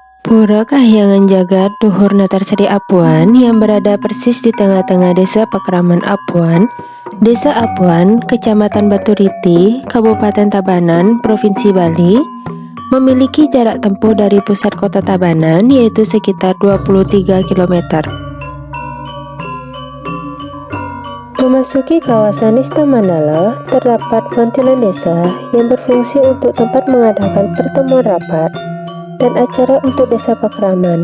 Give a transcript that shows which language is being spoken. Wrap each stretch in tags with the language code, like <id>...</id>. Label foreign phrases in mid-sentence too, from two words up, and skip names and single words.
<id>Pura Kahyangan Jagat Duhur Natarsari Apuan yang berada persis di tengah-tengah desa Pakraman Apuan, Desa Apuan, Kecamatan Baturiti, Kabupaten Tabanan, Provinsi Bali, memiliki jarak tempuh dari pusat kota Tabanan yaitu sekitar 23 km. Memasuki kawasan Nista Mandala, terdapat mantilan desa yang berfungsi untuk tempat mengadakan pertemuan rapat dan acara untuk desa Pakraman.</id>